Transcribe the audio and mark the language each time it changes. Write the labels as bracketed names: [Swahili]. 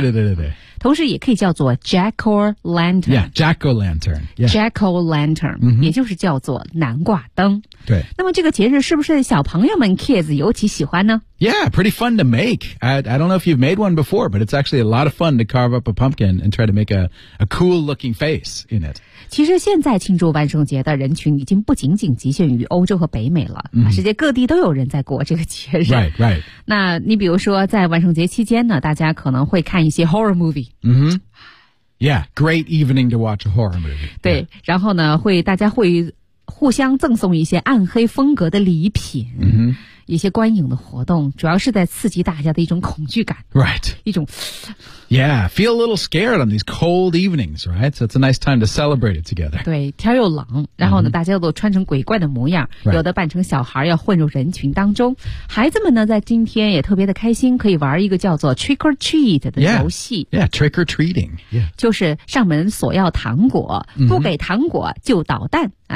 [Chinese] 对对对对对。同时也可以叫做 Jack-o-lantern。 [English] Yeah, Jack-o-lantern.、Yeah. [Chinese] Jack-o-lantern,、mm-hmm. 也就是叫做南瓜灯。对。那么这个节日是不是小朋友们 kids 尤其喜欢呢？ [English] Yeah, pretty fun to make. I don't know if you've made one before, but it's actually a lot of fun to carve up a pumpkin and try to make a cool looking face in it. [Chinese] 其实现在庆祝万圣节的人群已经不仅仅极限于欧洲和北美了、mm-hmm. 世界各地都有人在过这个节日。 [English] Right, right. [Chinese] 那你比如说在万圣节期间呢，大家可能会看一些 [English] horror movie.、 Mm-hmm. Yeah, great evening to watch a horror movie. [Chinese] 对、 [English] yeah. [Chinese] 然后呢会大家会互相赠送一些暗黑风格的礼品、 [English] mm-hmm. [Chinese] 一些观影的活动主要是在刺激大家的一种恐惧感。 [English] Right. [Chinese] 一种 [English] Yeah, feel a little scared on these cold evenings, right? So it's a nice time to celebrate it together. [Chinese] 对天又冷然后呢、mm-hmm. 大家都穿成鬼怪的模样、 [English] right. [Chinese] 有的扮成小孩要混入人群当中。孩子们呢在今天也特别的开心可以玩一个叫做 [English] trick or treat [Chinese] 的游戏。 [English] Yeah, yeah trick or treating.、Yeah. [Chinese] 就是上门索要糖果、mm-hmm. 不给糖果就捣蛋。